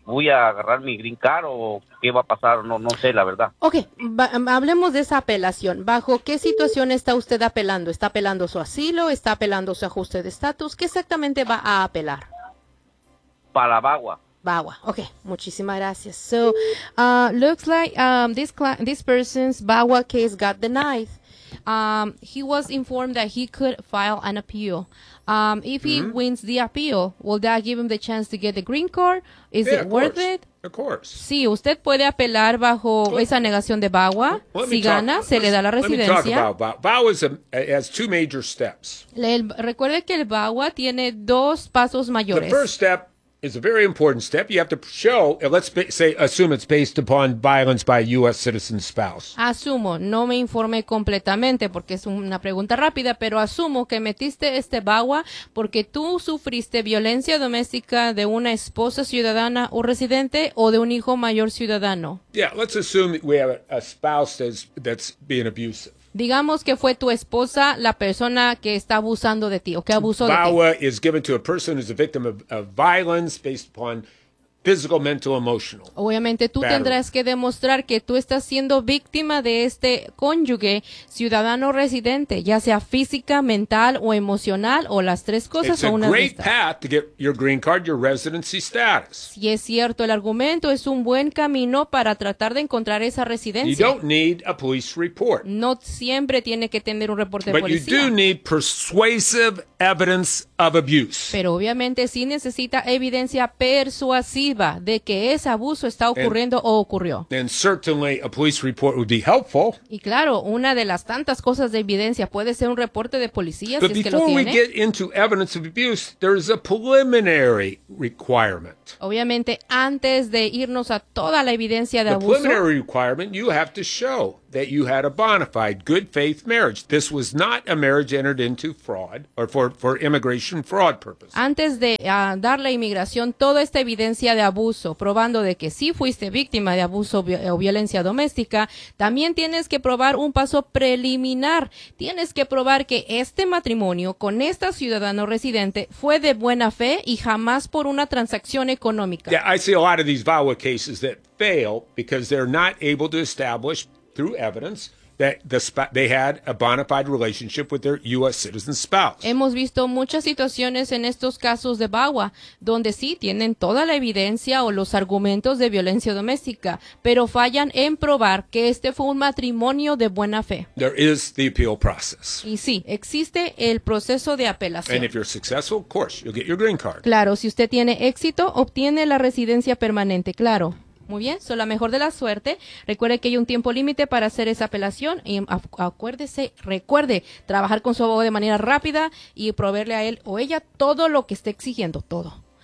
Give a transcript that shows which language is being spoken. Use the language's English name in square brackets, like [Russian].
[Spanish] ¿Voy a agarrar mi green card o qué va a pasar? No sé, la verdad. Okay, hablemos de esa apelación. ¿Bajo qué situación está usted apelando? ¿Está apelando su asilo? ¿Está apelando su ajuste de estatus? ¿Qué exactamente va a apelar? Para la vagua. Bagua. Okay, muchísimas gracias. [English] So, looks like this person's Bagua case got denied. He was informed that he could file an appeal. If he wins the appeal, will that give him the chance to get the green card? Is it worth it? Of course. [Spanish] Sí, usted puede apelar bajo esa negación de Bagua. Si gana, se le da la residencia. [English] Bagua has two major steps. [Spanish] Recuerde que el Bagua tiene dos pasos mayores. [English] The first step. It's a very important step. You have to show, assume it's based upon violence by a U.S. citizen spouse. [Spanish] Asumo, no me informé completamente porque es una pregunta rápida, pero asumo que metiste este bagua porque tú sufriste violencia doméstica de una esposa ciudadana o residente o de un hijo mayor ciudadano. [English] Yeah, let's assume we have a spouse that's being abusive. [Spanish] Digamos que fue tu esposa la persona que está abusando de ti o que abusó de ti. [English] Bagua is given to a person who's a victim of violence based upon physical, mental, emotional. [Spanish] Obviamente tú tendrás que demostrar que tú estás siendo víctima de este cónyuge, ciudadano residente, ya sea física, mental o emocional o las tres cosas o una de estas. [English] It's a great path to get your green card, your residency status. [Spanish] Sí, es cierto, el argumento es un buen camino para tratar de encontrar esa residencia. [English] You don't need a police report. [Spanish] No siempre tiene que tener un reporte de policía. [English] But you do need persuasive evidence of abuse. [Spanish] Pero obviamente sí necesita evidencia persuasiva de que ese abuso está ocurriendo o ocurrió. [English] And certainly a police report would be helpful. [Spanish] Y claro, una de las tantas cosas de evidencia puede ser un reporte de policía. [English] But [Spanish] si es [English] before [Spanish] que lo tiene. [English] We get into evidence of abuse, there is a preliminary requirement. [Spanish] Obviamente, antes de irnos a toda la evidencia de [English] the [Spanish] abuso, [English] preliminary requirement you have to show that you had a bona fide, good faith marriage. This was not a marriage entered into fraud or for immigration fraud purposes. [Spanish] Antes de dar la inmigración, toda esta evidencia de abuso, probando de que sí fuiste víctima de abuso o violencia doméstica, también tienes que probar un paso preliminar. Tienes que probar que este matrimonio con esta ciudadano residente fue de buena fe y jamás por una transacción económica. [English] Yeah, I see a lot of these VAWA cases that fail because they're not able to establish through evidence that they had a bona fide relationship with their U.S. citizen spouse. [Spanish] Hemos visto muchas situaciones en estos casos de VAWA donde sí tienen toda la evidencia o los argumentos de violencia doméstica, pero fallan en probar que este fue un matrimonio de buena fe. [English] There is the appeal process. [Spanish] Y sí, existe el proceso de apelación. [English] And if you're successful, of course, you'll get your green card. [Spanish] Claro, si usted tiene éxito, obtiene la residencia permanente, claro. Muy bien, son la mejor de la suerte. Recuerde que hay un tiempo límite para hacer esa apelación y recuerde trabajar con su abogado de manera rápida y proveerle a él o ella todo lo que esté exigiendo, todo.